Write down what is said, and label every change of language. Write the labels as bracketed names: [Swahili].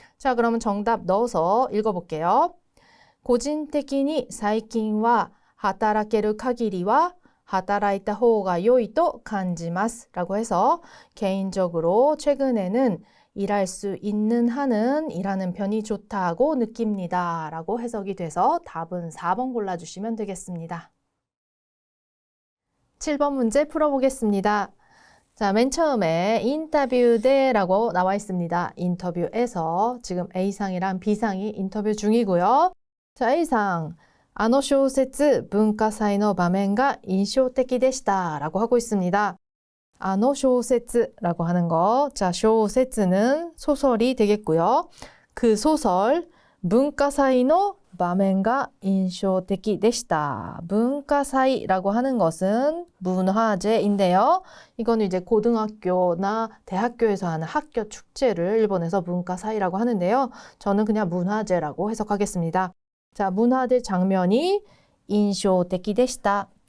[Korean] 자, 그러면 정답 넣어서 읽어볼게요. [Japanese] 個人的に最近は働ける限りは働いた方が良いと感じます [Korean] 라고 해서 개인적으로 최근에는 일할 수 있는 한은 일하는 편이 좋다고 느낍니다 라고 해석이 돼서 답은 4번 골라주시면 되겠습니다. 7번 문제 풀어보겠습니다. 자, 맨 처음에 인터뷰 대라고 나와 있습니다. 인터뷰에서 지금 A상이랑 B상이 인터뷰 중이고요. [Japanese] 자, A상, あの小説文化祭の場面が印象的でした [Korean] 라고 하고 있습니다. あの小説라고 하는 거. 자, 小説는 소설이 되겠고요. 그 소설 [Japanese] 文化祭の場面が印象的でした. [Korean] 문화사이라고 하는 것은 문화제인데요. 이거는 이제 고등학교나 대학교에서 하는 학교 축제를 일본에서 문화사이라고 하는데요. 저는 그냥 문화제라고 해석하겠습니다. 자, 문화제 장면이 印象的でした.